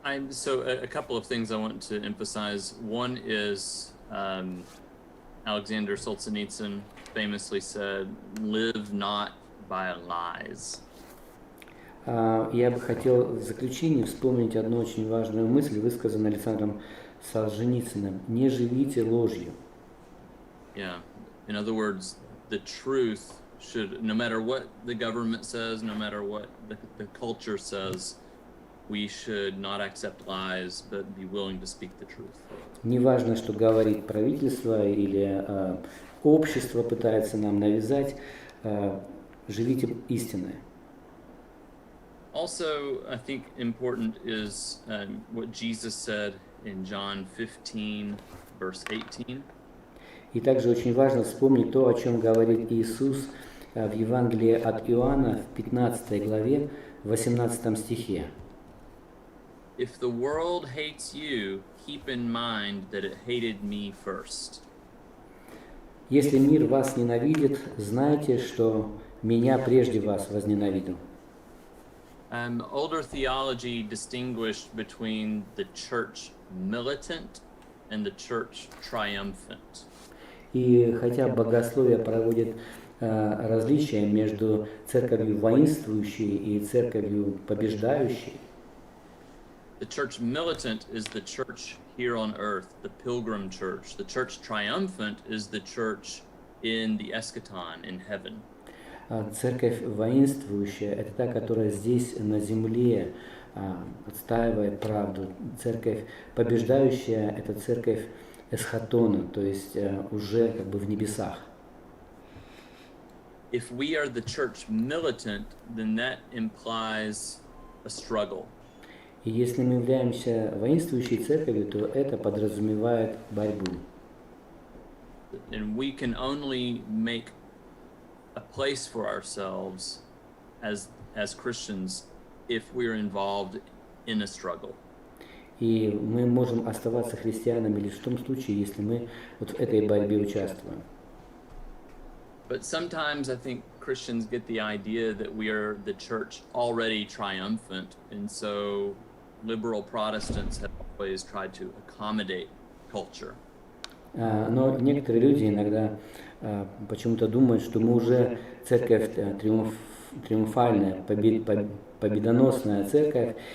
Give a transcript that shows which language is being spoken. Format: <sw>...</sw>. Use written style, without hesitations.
<en>So a couple of things I want to emphasize. One is Alexander Solzhenitsyn famously said, "Live not by lies."</en> <ru>Я бы хотел в заключение вспомнить одну очень важную мысль, высказанную Александром Солженицыным. Не живите ложью.</ru> <en>Yeah. In other words, the truth should, no matter what the government says, no matter what the culture says, we should not accept lies, but be willing to speak the truth.</en> <ru>Не важно, что говорит правительство или общество пытается нам навязать, живите истинное.</ru> <en>Also, I think important is what Jesus said in John 15, verse 18.</en> <ru>И также очень важно вспомнить то, о чем говорит Иисус в Евангелии от Иоанна в 15 главе, 18 стихе.</ru> <en>If the world hates you, keep in mind that it hated me first.</en> <ru>Если мир вас ненавидит, знайте, что меня прежде вас возненавидел.</ru> <en>Older theology distinguished between the church militant and the church triumphant.</en> <ru>И хотя богословие проводит различия между церковью воинствующей и церковью побеждающей,</ru> <en>the church militant is the church here on earth, the pilgrim church. The church triumphant is the church in the eschaton, in heaven.</en> <ru>Церковь воинствующая – это та, которая здесь на земле отстаивает правду. Церковь побеждающая – это церковь эсхатона, то есть уже как бы в небесах.</ru> <en>If we are the church militant, then that implies a struggle.</en> <ru>И если мы являемся воинствующей церковью, то это подразумевает борьбу.</ru> <en>And we can only make a place for ourselves as Christians if we're involved in a struggle.</en> <ru>И мы можем оставаться христианами лишь в том случае, если мы вот в этой борьбе участвуем.</ru> <en>But sometimes I think Christians get the idea that we are the church already triumphant, and so liberal Protestants have always tried to accommodate culture.</en> <ru>Но некоторые люди иногда почему-то думают, что мы уже церковь триумфальная, победоносная церковь.</ru>